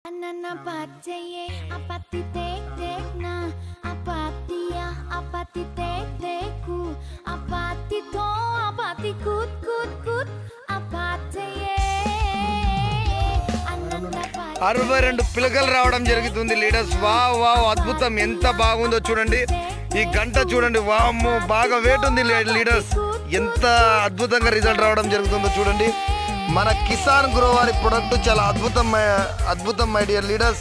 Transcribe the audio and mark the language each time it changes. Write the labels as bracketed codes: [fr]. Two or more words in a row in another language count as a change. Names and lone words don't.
[te] Anana patseye apati tek tek na apatia apati tek teku apati to apati kut kut kut apateye anana 62 పిలకలు రావడం జరుగుతుంది లీడర్స్. వావ్ వావ్ అద్భుతం, ఎంత బాగుందో చూడండి. ఈ గంట చూడండి, వామ్మో బాగా వెయిట్ ఉంది లీడర్స్. ఎంత అద్భుతంగా రిజల్ట్ రావడం జరుగుతుందో చూడండి. మన కిసాన్ గ్రో వారి ప్రొడక్ట్ చాలా అద్భుతం [en] my dear leaders.